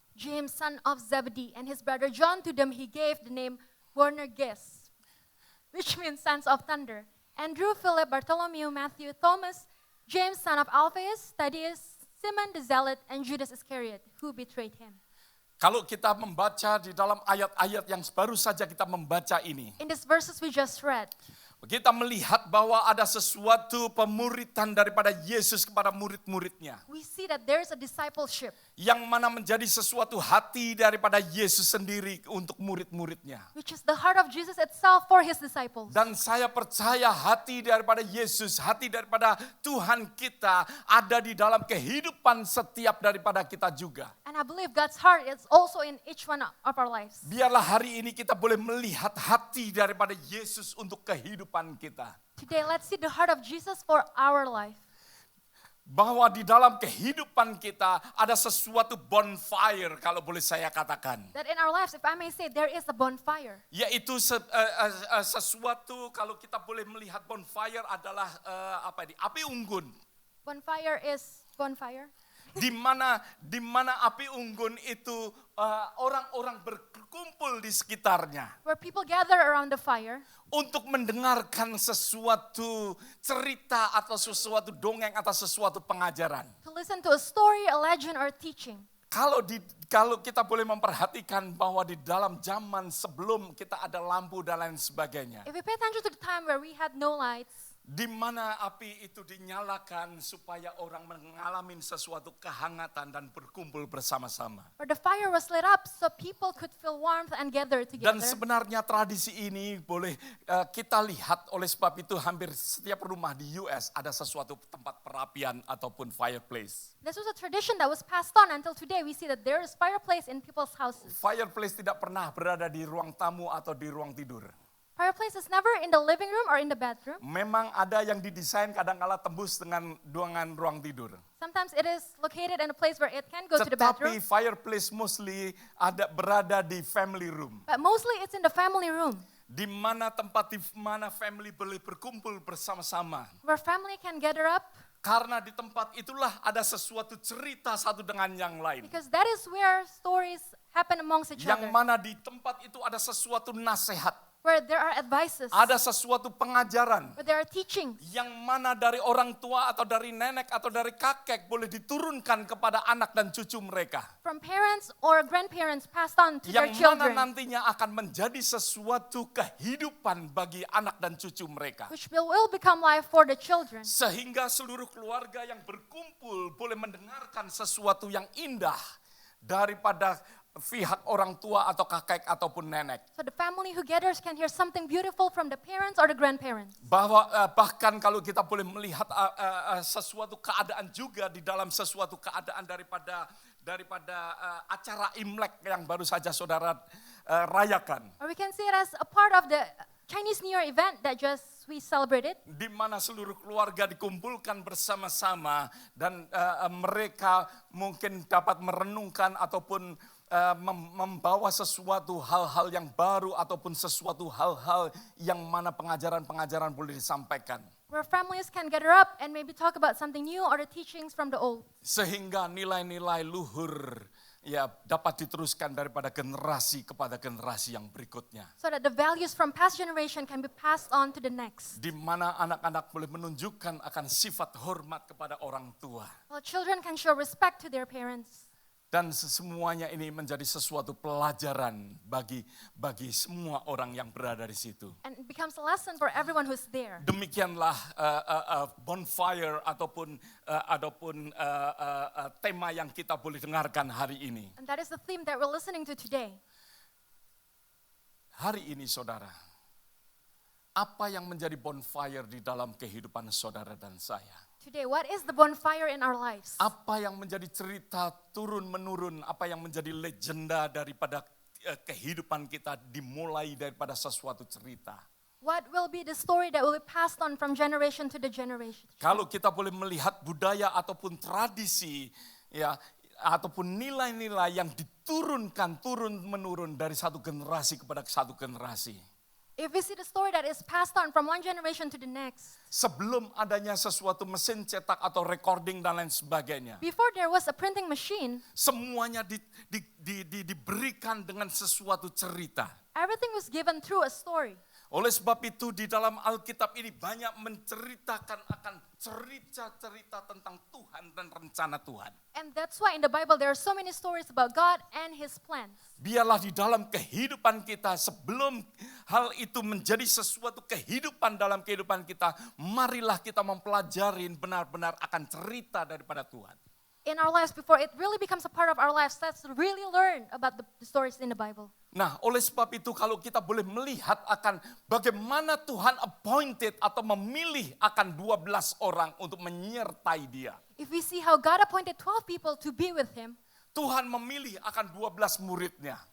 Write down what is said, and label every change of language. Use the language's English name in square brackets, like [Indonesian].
[English] James, son of Zebedee, and his brother John, to them he gave the name Boanerges, which means sons of thunder. Andrew, Philip, Bartholomew, Matthew, Thomas, James, son of Alphaeus, Thaddeus, Simon the Zealot, and Judas Iscariot, who betrayed him. [Indonesian] Kalau kita membaca di dalam ayat-ayat yang baru saja kita membaca ini, [English] In these verses we just read, [Indonesian] kita melihat bahwa ada sesuatu pemuritan daripada Yesus kepada murid-muridnya. [English] we see that there is a discipleship, [Indonesian] Yang mana menjadi sesuatu hati daripada Yesus sendiri untuk murid-muridnya. [English] which is the heart of Jesus itself for his disciples. [Indonesian] Dan saya percaya hati daripada Yesus, hati daripada Tuhan kita ada di dalam kehidupan setiap daripada kita juga. [English] And I believe God's heart is also in each one of our lives. [Indonesian] Biarlah hari ini kita boleh melihat hati daripada Yesus untuk kehidupan kita. [English] Today, let's see the heart of Jesus for our life. [Indonesian] Bahwa di dalam kehidupan kita ada sesuatu bonfire kalau boleh saya katakan. [English] That in our lives, if I may say, there is a bonfire. [Indonesian] Yaitu sesuatu kalau kita boleh melihat bonfire adalah api unggun. [English] Bonfire is bonfire. [Indonesian] Di mana api unggun itu orang-orang berkumpul di sekitarnya [English] Where people gather around the fire [Indonesian] untuk mendengarkan sesuatu cerita atau sesuatu dongeng atau sesuatu pengajaran. [English] to listen to a story, a legend, or teaching. [Indonesian] Kalau kita boleh memperhatikan bahwa di dalam zaman sebelum kita ada lampu dan lain sebagainya, [English] If we pay attention to the time where we had no lights, [Indonesian] di mana api itu dinyalakan supaya orang mengalami sesuatu kehangatan dan berkumpul bersama-sama. [English] where the fire was lit up so people could feel warmth and gather [Indonesian] Dan sebenarnya tradisi ini boleh kita lihat, oleh sebab itu hampir setiap rumah di US ada sesuatu tempat perapian ataupun fireplace. [English] This was a tradition that was passed on until today. We see that there is fireplace in people's houses. [Indonesian] Fireplace tidak pernah berada di ruang tamu atau di ruang tidur. [English] Fireplace is never in the living room or in the bedroom. [Indonesian] Memang ada yang didesain kadang-kala tembus dengan ruang tidur. [English] Sometimes it is located in a place where it can go to the bedroom, [Indonesian] Tetapi fireplace mostly berada di family room. [English] but mostly it's in the family room, [Indonesian] Di mana tempat di mana family boleh berkumpul bersama-sama. [English] where family can gather up, [Indonesian] Karena di tempat itulah ada sesuatu cerita satu dengan yang lain. [English] because that is where stories happen amongst each [Indonesian] Yang [English] other, [Indonesian] mana di tempat itu ada sesuatu nasihat. [English] where there are advices, [Indonesian] Ada sesuatu pengajaran. [English] where there are teachings, [Indonesian] Yang mana dari orang tua atau dari nenek atau dari kakek boleh diturunkan kepada anak dan cucu mereka. [English] from parents or grandparents passed on to their [Indonesian] Yang mana [English] children, [Indonesian] nantinya akan menjadi sesuatu kehidupan bagi anak dan cucu mereka. [English] which will become life for the children. [Indonesian] Sehingga seluruh keluarga yang berkumpul boleh mendengarkan sesuatu yang indah daripada pihak orang tua atau kakek ataupun nenek. [English] So the family who gathers can hear something beautiful from the parents or the grandparents. [Indonesian] Bahkan kalau kita boleh melihat sesuatu keadaan juga di dalam sesuatu keadaan daripada acara Imlek yang baru saja saudara rayakan. [English] Or we can see it as a part of the Chinese New Year event that just we celebrated, [Indonesian] Di mana seluruh keluarga dikumpulkan bersama-sama dan mereka mungkin dapat merenungkan ataupun membawa sesuatu hal-hal yang baru ataupun sesuatu hal-hal yang mana pengajaran-pengajaran boleh disampaikan. [English] where families can gather up and maybe talk about something new or the teachings from the old. [Indonesian] Sehingga nilai-nilai luhur dapat diteruskan daripada generasi kepada generasi yang berikutnya. [English] So that the values from past generation can be passed on to the next. [Indonesian] Di mana anak-anak boleh menunjukkan akan sifat hormat kepada orang tua. [English] While children can show respect to their parents. [Indonesian] Dan semuanya ini menjadi sesuatu pelajaran bagi semua orang yang berada di situ. [English] And it becomes a lesson for everyone who's there. [Indonesian] Demikianlah bonfire ataupun tema yang kita boleh dengarkan hari ini. [English] And that is the theme that we're listening to today. [Indonesian] Hari ini saudara, apa yang menjadi bonfire di dalam kehidupan saudara dan saya? [English] Today, what is the bonfire in our lives? [Indonesian] Apa yang menjadi cerita turun-menurun, apa yang menjadi legenda daripada kehidupan kita dimulai daripada sesuatu cerita. [English] What will be the story that will be passed on from generation to the generation? [Indonesian] Kalau kita boleh melihat budaya ataupun tradisi, ya, ataupun nilai-nilai yang diturunkan turun-menurun dari satu generasi kepada satu generasi. [English] If we see the story that is passed on from one generation to the next, [Indonesian] Sebelum adanya sesuatu mesin cetak atau recording dan lain sebagainya, [English] before there was a printing machine, [Indonesian] semuanya diberikan dengan sesuatu cerita. [English] everything was given through a story. [Indonesian] Oleh sebab itu di dalam Alkitab ini banyak menceritakan akan cerita-cerita tentang Tuhan dan rencana Tuhan. [English] And that's why in the Bible there are so many stories about God and His plans. [Indonesian] Biarlah di dalam kehidupan kita sebelum hal itu menjadi sesuatu kehidupan dalam kehidupan kita, marilah kita mempelajari benar-benar akan cerita daripada Tuhan. [English] In our lives, before it really becomes a part of our lives, let's really learn about the stories in the Bible. [Indonesian] Nah, oleh sebab itu kalau kita boleh melihat akan bagaimana Tuhan appointed atau memilih akan 12 orang untuk menyertai dia. [English] If we see how God appointed 12 people to be with Him, [Indonesian] Tuhan memilih akan 12 muridnya.